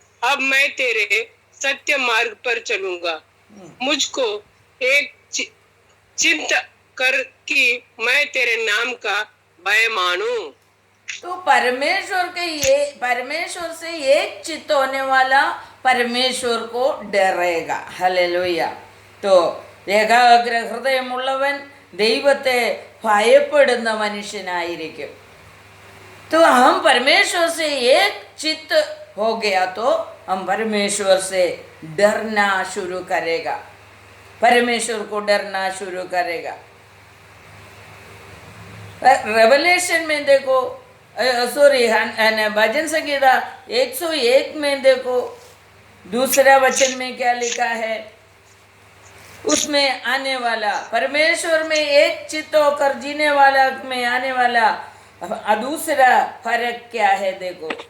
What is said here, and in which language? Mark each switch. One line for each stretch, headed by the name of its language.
Hindi: अब मैं तेरे सत्य मार्ग पर चलूंगा। मुझको एक चिंता कर कि मैं तेरे नाम का भय मानूं। तो परमेश्वर से एक चित्त होने वाला परमेश्वर को डरेगा। हालेलुया।
Malayalam: तो ഏകാഗ്ര ഹൃദയമുള്ളവൻ ദൈവത്തെ ഭയപ്പെടുന്ന മനുഷ്യനായിരിക്കും.
Hindi: तो हम परमेश्वर से एक चित्त हो गया तो हम परमेश्वर से डरना शुरू करेगा, परमेश्वर को डरना शुरू करेगा। रेवलेशन में देखो, सॉरी भजन संगीता 101 में देखो, दूसरा वचन में क्या लिखा है, उसमें आने वाला परमेश्वर में एक चित्त होकर जीने वाला में आने वाला दूसरा फर्क क्या है देखो।